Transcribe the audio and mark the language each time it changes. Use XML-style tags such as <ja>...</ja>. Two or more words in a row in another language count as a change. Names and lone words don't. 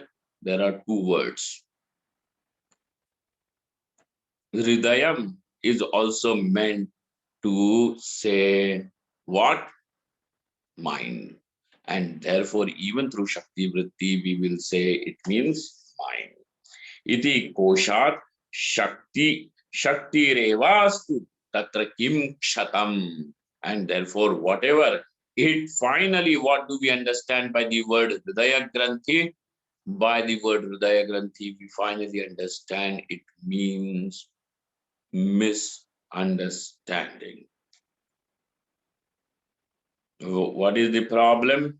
<en>There are two words. Hridayam is also meant to say what? Mind. And therefore, even through</en> <sa>Shakti Vritti,</sa> <en>we will say it means mind.</en> <sa>Iti koshat Shakti, Shakti revastu tatra kim kshatam.</sa> <en>And therefore, whatever it finally, what do we understand by the word</en> <sa>Hridaya Granthi?</sa> <en>By the word</en> <sa>Hridaya Granthi,</sa> <en>we finally understand it means misunderstanding. What is the problem?</en>